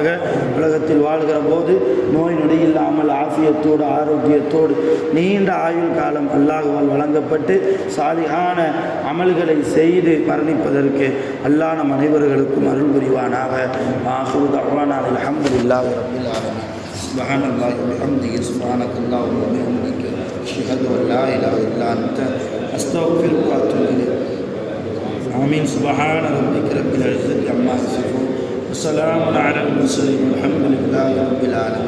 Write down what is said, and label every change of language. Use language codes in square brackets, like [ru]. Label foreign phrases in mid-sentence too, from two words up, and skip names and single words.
[ta] உலகத்தில் வாழ்கிற போது நோய் நொடியில்லாமல் ஆஃபியத்தோடு ஆரோக்கியத்தோடு நீண்ட ஆயுள் காலம் அல்லாஹ்வால் வழங்கப்பட்டு சாலிஹான அமல்களை செய்து மரணிப்பதற்கு அல்லாஹ் நம் அனைவர்களுக்கும் அருள் புரிவானாக. [ar] آخر دعوانا الحمد لله رب العالمين. سبحان الله وبحمده سبحانك اللهم وبحمدك أشهد أن لا إله إلا أنت أستغفرك وأتوب إليك. آمين. سبحان ربك رب العزة عما يصفون وسلام على المرسلين والحمد لله رب العالمين.